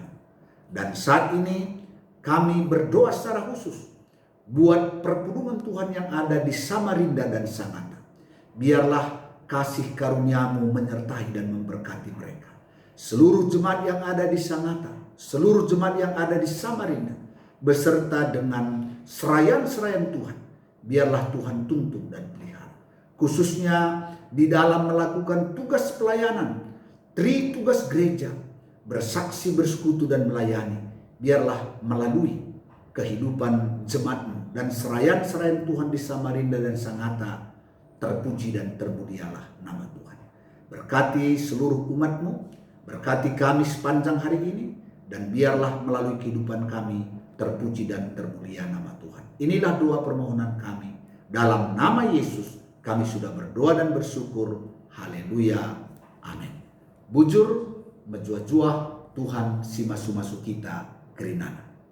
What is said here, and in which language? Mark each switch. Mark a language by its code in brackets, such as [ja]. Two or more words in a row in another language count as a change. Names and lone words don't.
[id] Dan saat ini kami berdoa secara khusus buat perpulungan Tuhan yang ada di Samarinda dan Sangatta. Biarlah kasih karunia-Mu menyertai dan memberkati mereka. Seluruh jemaat yang ada di Sangatta, seluruh jemaat yang ada di Samarinda, beserta dengan serayan-serayan Tuhan, biarlah Tuhan tuntun dan pelihara. Khususnya di dalam melakukan tugas pelayanan, tugas gereja, bersaksi, bersekutu dan melayani, biarlah melalui kehidupan jemaat-Mu dan serayan-serayan Tuhan di Samarinda dan Sangatta, terpuji dan termulialah nama Tuhan. Berkati seluruh umat-Mu, berkati kami sepanjang hari ini, dan biarlah melalui kehidupan kami terpuji dan termulia nama Tuhan. Inilah doa permohonan kami. Dalam nama Yesus kami sudah berdoa dan bersyukur. Haleluya. Amin. [btx] Bujur, menjua-jua Tuhan si masu-masu kita kerinana.